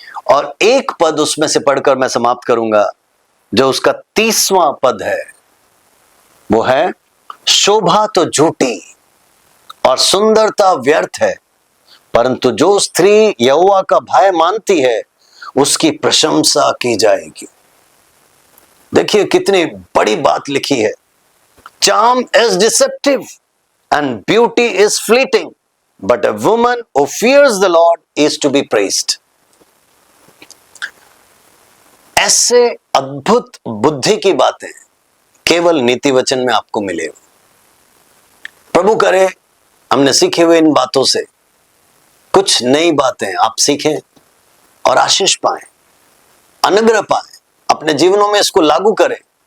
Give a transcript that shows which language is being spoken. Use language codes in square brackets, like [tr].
[hi] और एक पद उसमें से पढ़कर मैं समाप्त करूंगा, जो उसका 30वां पद है, वो है, शोभा तो झूठी और सुंदरता व्यर्थ है, परंतु जो स्त्री यहोवा का भय मानती है उसकी प्रशंसा की जाएगी। देखिए कितनी बड़ी बात लिखी है। [en] Charm is deceptive and beauty is fleeting, but a woman who fears the Lord is to be praised. [hi] ऐसे अद्भुत बुद्धि की बातें केवल नीति वचन में आपको मिलेगी। प्रभु करे हमने सीखे हुए इन बातों से कुछ नई बातें आप सीखें और आशीष पाएं, अनुग्रह पाएं, अपने जीवनों में इसको लागू करें।